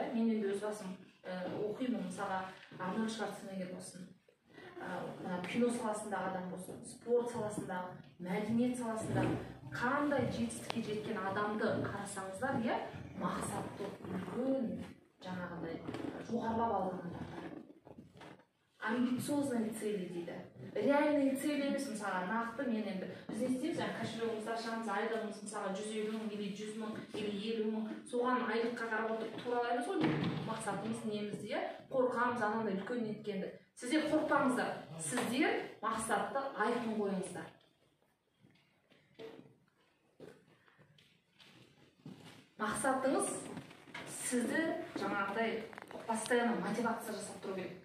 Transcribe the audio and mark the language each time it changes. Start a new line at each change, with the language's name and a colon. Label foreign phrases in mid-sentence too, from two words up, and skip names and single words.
Kazakh: Мен енді өз басым оқимын, мысалға Арнольд Шварценеггер болсын, кино саласындағы адам болсын, спорт саласындағы, мәдениет саласындағы қандай жетістікке жеткен адамды қарасаңыздар, иә, мақсатты үлкен жаңағыдай жоғарылап алған адамдар.
Russian: Амбициозные цели дейді. Реальные цели
Kazakh: емес, мысалға нақты мен енді біз не істейміз, кошелегімізді ашамыз, айлығымыз мысалға 150 мың или 100 мың или 50 мың, соған айлыққа қарап отырып туралаймыз ғой, мақсат мақсатымыз неміз де қорқамыз анандай үлкен неткенді. Сіздер қорқпаңыздар. Сіздер мақсатты айқын қойыңыздар. Мақсатыңыз сізді жаңағыдай постоянно мотивация жасап тұру керек.